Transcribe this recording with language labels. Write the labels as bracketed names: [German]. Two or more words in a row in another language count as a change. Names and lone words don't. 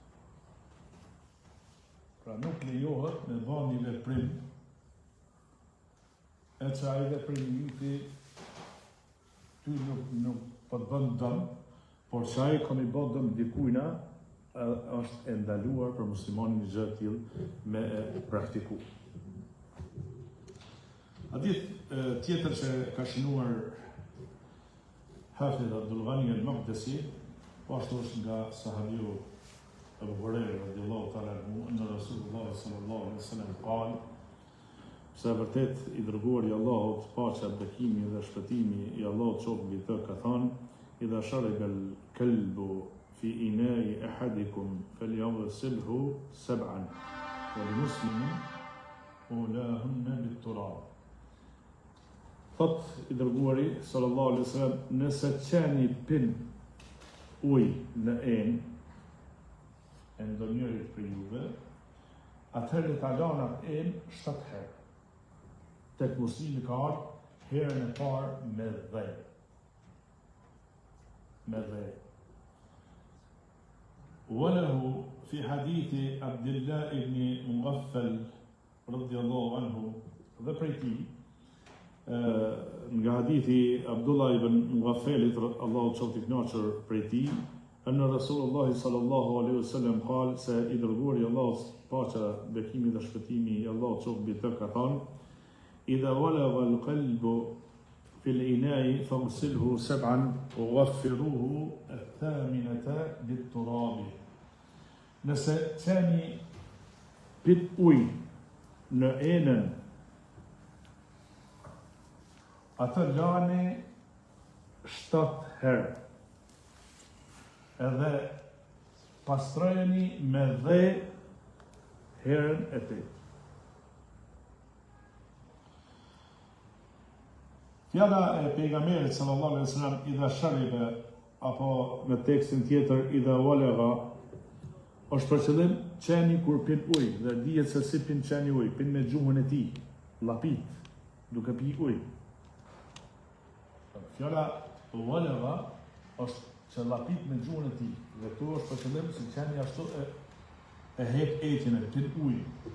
[Albanian] Pra nuk lejohet me bën një veprim e që ai veprim ty nuk po të bën dëm, por që ai ka i bë dëm dikujna, është e ndaluar për muslimanin një gjë të tillë me e praktiku. Hadith tjetër që ka shënuar Hafidh Abdul Ghani al-Maqdisi, po ashtu është nga [Arabic] sahabiu أبو هريرة رضي الله تعالى عنه أن رسول الله صلى الله عليه وسلم قال, [Albanian] se vërtet i dërguari i Allahut, paqja, bekimi dhe shpëtimi i Allahut qoftë mbi të, ka thënë: [Arabic] "إذا شرب الكلب في إناء أحدكم فليغسله سبعا ولمسلم أولاهن بالتراب." [Albanian] Thot i dërguari [Arabic] صلى الله عليه وسلم, [Albanian] nëse qeni pin ujë në enë e ndonjërit për juve, atëherë ta lana enë 7 herë. Tek muslimi ka ardhur herën e parë me dhë. [Arabic] وله في حديث عبد الله بن مغفل رضي الله عنه, [Albanian] dhe prej tij nga hadithi Abdullah ibn Mughaffalit, Allahu qoftë i kënaqur prej tij, [Arabic] أن رسول الله صلى الله عليه وسلم قال, [Albanian] se i dërguari i Allahut, paqja, bekimi dhe shpëtimi i Allahut qoftë mbi të, ka thënë: [Arabic] "إذا ولغ الكلب في الإناء فاغسله سبعا وعفروه الثامنة بالتراب." [Albanian] Nëse qeni pit ujë në enën, atë lani 7 herë, edhe pastrojeni me dhe herën e tretë. Fjala e pejgamberit [Arabic] صلى الله عليه وسلم, إذا شرب, [Albanian] apo në tekstin tjetër [Arabic] إذا ولغ, [Albanian] është për qëllim qeni kur pin ujë, dhe dihet se si pin qeni ujë, pin me gjuhën e tij, llapit, duke pi ujë. Fjala walagha është që llapit me gjuhën e tij, dhe këtu është për qëllim se qeni ashtu e hek etin e pin ujë.